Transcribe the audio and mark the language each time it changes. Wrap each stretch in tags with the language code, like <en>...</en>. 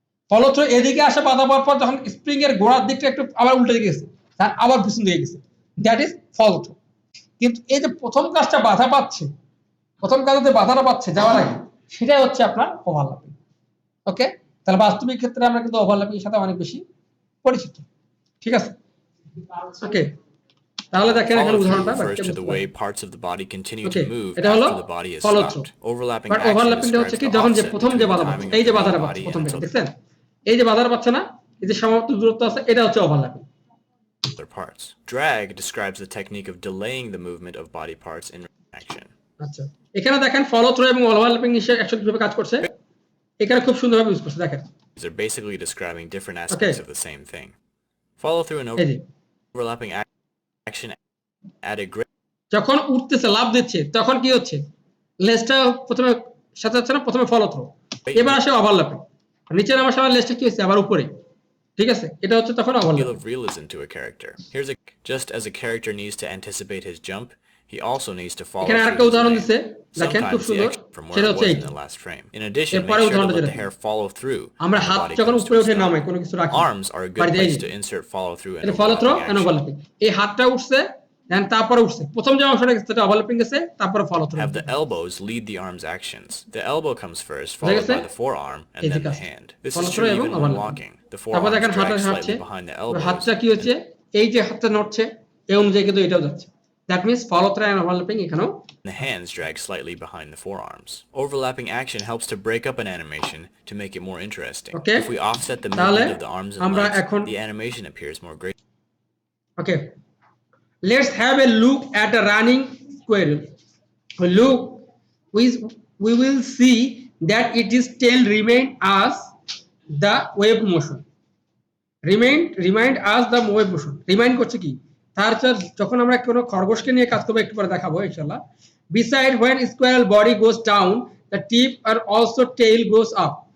<bn>Follow through এদিকে আসে বাধা পাওয়ার পর যখন স্প্রিং এর গোড়ার দিকটা একটু আবার উল্টে দিকে গেছে, তার আবার পিছন দিকে গেছে,</bn> <en>That is follow through.</en> <bn>কিন্তু এই যে প্রথম কাজটা বাধা পাচ্ছে, প্রথম কাজে বাধাটা পাচ্ছে যাওয়ার আগে, সেটাই হচ্ছে আপনার ওভারল্যাপিং। ওকে, তাহলে বাস্তবিক ক্ষেত্রে আমরা কিন্তু ওভারল্যাপিং এর সাথে অনেক বেশি পরিচিত। ঠিক আছে? ওকে, তাহলে দেখেন এখানে উদাহরণটা</bn> <en>to the way parts of the body continue to move after the body is stopped. Overlapping action</en> <bn>ওভারল্যাপিংটা হচ্ছে কি যখন যে প্রথম যে বাধা পাচ্ছে, এই যে বাধাটা পাচ্ছে প্রথম থেকে, দেখছেন এই যে বাধাটা পাচ্ছে না, এই যে সমাপ্ত দূরত্ব আছে, এটা হচ্ছে overlapping.</bn> <en>Parts. Drag describes the technique of delaying the movement of body parts in action.</en> <bn>আচ্ছা, এখানে দেখেন ফলো থ্রু এবং ওভারল্যাপিং একসাথে কিভাবে কাজ করছে, এখানে খুব সুন্দরভাবে ইউজ করছে। দেখেন</bn> <en>they're basically describing different aspects of the same thing. Follow through and overlapping action add a great</en> <bn>যখন উঠতেছে লাফ দিচ্ছে তখন কি হচ্ছে, লেজটা প্রথমে সাথে হচ্ছে না, প্রথমে ফলো থ্রু, এবার আসে ওভারল্যাপিং, নিচে নামার সময় লেজটা কি হচ্ছে আবার উপরে। ঠিক আছে, এটা হচ্ছে তখন overlapping.</bn> <en>realism to a character. Here's just as a character needs to anticipate his jump, he also needs to follow</en> <bn>এখানে আরেকটা উদাহরণ দিছে, দেখেন খুব সুন্দর, সেটা হচ্ছে এই</bn> <en>in addition, make sure to let the hair follow through.</en> <bn>আমরা হাত যখন উপরে উঠে নামাই কোনো কিছু রাখি,</bn> <en>arms are a good place to insert follow through and overlapping.</en> <bn>এই হাতটা উঠছে, দেন তারপরে উঠছে, প্রথম যে অংশটা গেছে সেটা ওভারল্যাপিং গেছে, তারপরে follow through.</bn> <en>Have the elbows lead the arm's actions. The elbow comes first, followed by the forearm, and then the hand. This is true even when walking. The forearm drags slightly behind the elbows.</en> <bn>হাতটা কি হচ্ছে, এই যে হাতটা নড়ছে, এই অনুযায়ী কিন্তু এটাও যাচ্ছে।</bn> <en>That means follow through and overlapping</en> <bn>এখানেও।</bn> <en>The hands drag slightly behind the forearms. Overlapping action helps to break up an animation to make it more interesting. Okay. If we offset the movement of the arms and legs, the animation appears more great. Okay. Let's have a look at a running squirrel. Look, we will see that its tail remain as the wave motion. Remind us the wave motion.</en> <bn>Remind করছে কি, তার যখন আমরা কোনো খরগোশকে নিয়ে কাজ করব, একটু পরে দেখাবো ইনশাআল্লাহ।</bn> <en>Beside when squirrel body goes down, the tip and also tail goes up.</en>